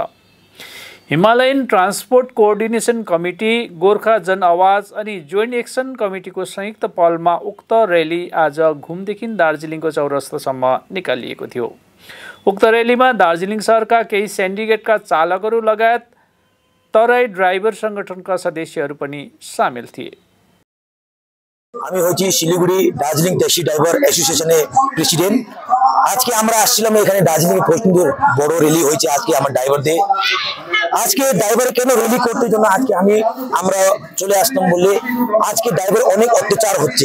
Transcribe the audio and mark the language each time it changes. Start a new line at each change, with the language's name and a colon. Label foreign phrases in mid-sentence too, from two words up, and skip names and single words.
Nepali: हिमालयन ट्रान्सपोर्ट कोअर्डिनेसन कमिटी, गोर्खा जन आवाज अनि जोइन्ट एक्सन कमिटीको संयुक्त पहलमा उक्त र्याली आज घुमदेखि दार्जिलिङको चौरस्तासम्म निकालिएको थियो। उक्त र्यालीमा दार्जिलिङ शहरका केही सिन्डिकेटका चालकहरू लगायत तराई ड्राइभर संगठनका सदस्यहरू पनि सामेल थिए।
Bangla: আমি হচ্ছি শিলিগুড়ি দার্জিলিং ট্যাক্সি ড্রাইভার অ্যাসোসিয়েশনের প্রেসিডেন্ট। আজকে আমরা আসছিলাম এখানে দার্জিলিং প্রচন্ড বড় র্যালি হয়েছে আজকে আমার ড্রাইভারদের। আজকে ড্রাইভার কেন র্যালি করতে জন্য আজকে আমরা চলে আসলাম বলে আজকে ড্রাইভার অনেক অত্যাচার হচ্ছে।